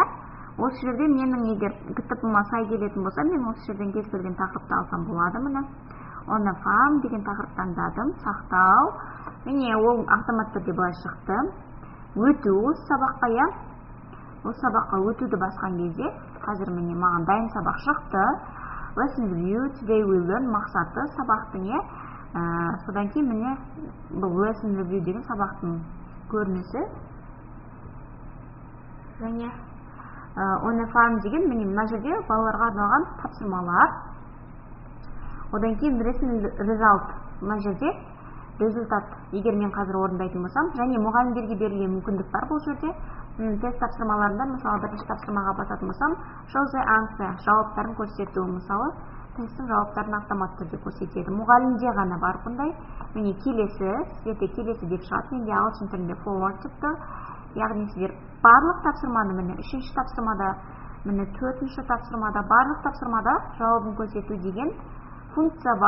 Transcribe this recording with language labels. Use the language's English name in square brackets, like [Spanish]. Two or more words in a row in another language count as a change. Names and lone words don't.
[Kazakh] Осы жерде менің егер ГТП-ма сай келетін болса, мен осы жерден кез келген тақырыпты алсам болады мұны. Оны фам деген тақырып таңдадым, сақтау. Міне ол автоматты түрде былай шықты. Өту осы сабаққа, я. Осы сабаққа өтуді басқан кезде, қазір міне маған дайын сабақ шықты. [English] Lesson review, today we learn [Kazakh] мақсаты сабақтың, я. Содан кейін міне бұл [English] lesson review [Kazakh] деген сабақтың көрінісі. Және On a farm деген міне мына жерде балаларға арналған тапсырмалар. Одан кейін result, мына жерде результат. Егер мен қазір орындайтын болсам, және мұғалімдерге берілген мүмкіндік бар бұл жерде. Тест тапсырмаларында, мысалы, бірінші тапсырмаға басатын болсам, [English] show the answer, [Kazakh] жауаптарын көрсету, мысалы, тесттің жауаптарын автоматты түрде көрсетеді. Мұғалімде ғана бар бұндай. Міне келесі, келесі деп шығады. Менде ағылшын тілінде forward тіпті. Яғни сіздер барлық тапсырманы, міне үшінші тапсырмада, міне төртінші тапсырмада, барлық тапсырмада жауабын көрсету деген функция бар.